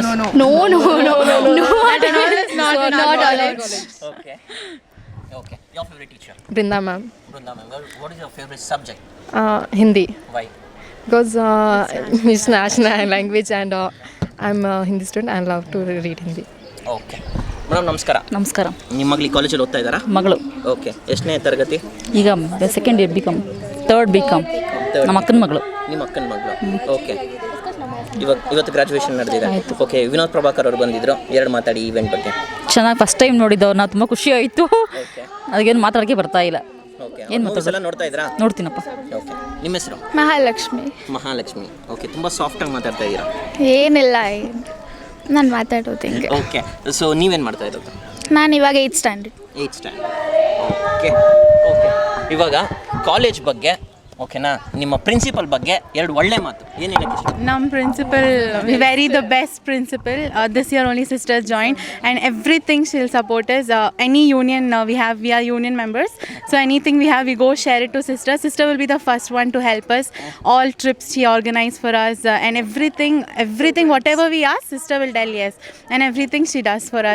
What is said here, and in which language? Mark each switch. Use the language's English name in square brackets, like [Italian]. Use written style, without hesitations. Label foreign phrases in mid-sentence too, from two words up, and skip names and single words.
[English] No. Not allowed. Okay. Your favorite teacher? Brinda ma'am. What is your favorite subject? Hindi. Why? Because it's national language, and I'm a Hindi student and love to read Hindi. okay madam [Kannada] ನಮಸ್ಕಾರ. ನಮಸ್ಕಾರ. ನಿಮ್ಮ ಮಗಳು ಕಾಲೇಜಲ್ಲಿ ಓದ್ತಾ ಇದ್ದಾರಾ? ಮಗಳು ಓಕೆ, ಎಷ್ಟನೇ ತರಗತಿ? ಈಗ [English] second year BCom, third BCom. [Kannada] ನಮ್ಮ ಅಕ್ಕನ ಮಗಳು. ನಿಮ್ಮ ಅಕ್ಕನ ಮಗಳು. ಓಕೆ, ಇವತ್ತು ಗ್ರಾಜುಯೇಷನ್ ನಡೆದಿದೆ. ಓಕೆ, ವಿನೋದ್ ಪ್ರಭಾಕರ್ ಅವರು ಬಂದಿದ್ರು, ಎರಡು ಮಾತಾಡಿ ಈವೆಂಟ್ ಬಗ್ಗೆ. ಚೆನ್ನಾಗಿ [English] first time [Kannada] ನೋಡಿದ್ದವ್ರು, ನಾವು ತುಂಬ ಖುಷಿ ಆಯಿತು. ಅದಕ್ಕೇನು ಮಾತಾಡೋಕ್ಕೆ ಬರ್ತಾ ಇಲ್ಲ. ಏನು ಮಾತಾಡಲ್ಲ? ನೋಡ್ತಾ ಇದ್ರಾ? ನೋಡ್ತೀನಪ್ಪ. ಓಕೆ, ನಿಮ್ಮ ಹೆಸರು? ಮಹಾಲಕ್ಷ್ಮಿ. ಮಹಾಲಕ್ಷ್ಮಿ. ಓಕೆ, ತುಂಬ ಸಾಫ್ಟಾಗಿ ಮಾತಾಡ್ತಾ ಇದ್ದೀರಾ. ಏನಿಲ್ಲ, ನಾನು ಮಾತಾಡೋದು ಹಿಂಗೆ. [English] okay, so [Kannada] ನೀವೇನು ಮಾಡ್ತಾ ಇರೋದು? ನಾನು ಇವಾಗ 8th standard. 8th standard. [English] okay okay, [Kannada] ಇವಾಗ ಕಾಲೇಜ್ ಬಗ್ಗೆ ಓಕೆನಾ, ನಿಮ್ಮ ಪ್ರಿನ್ಸಿಪಲ್ ಬಗ್ಗೆ ಎರಡು ಒಳ್ಳೆ ಮಾತು ಏನು ಹೇಳಕ್ಕೆ ಇಷ್ಟ? [English] Nam principal, very the best principal. This year only sisters joined, and everything she'll support us. Any union we are union members, so anything we have we go share it to sister. Sister will be the first one to help us. All trips she organized for us, and everything whatever we ask, sister will tell yes, and everything she does for us.